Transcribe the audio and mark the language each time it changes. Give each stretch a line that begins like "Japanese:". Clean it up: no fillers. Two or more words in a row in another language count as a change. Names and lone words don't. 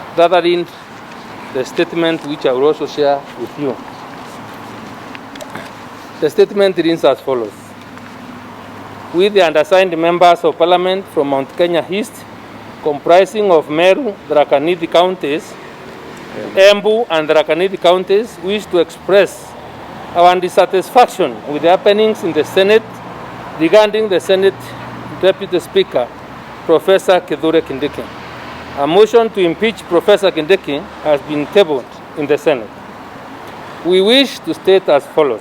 English: gathering the statement which I will also share with you. The statement reads as follows. We, the undersigned members of Parliament from Mount Kenya East, comprising of Meru, Tharaka Nithi counties, Embu and Tharaka Nithi counties, wish to express our dissatisfaction with the happenings in the Senate regarding the Senate Deputy Speaker, Professor Kithure Kindiki. A motion to impeach Professor Kindiki has been tabled in the Senate. We wish to state as follows.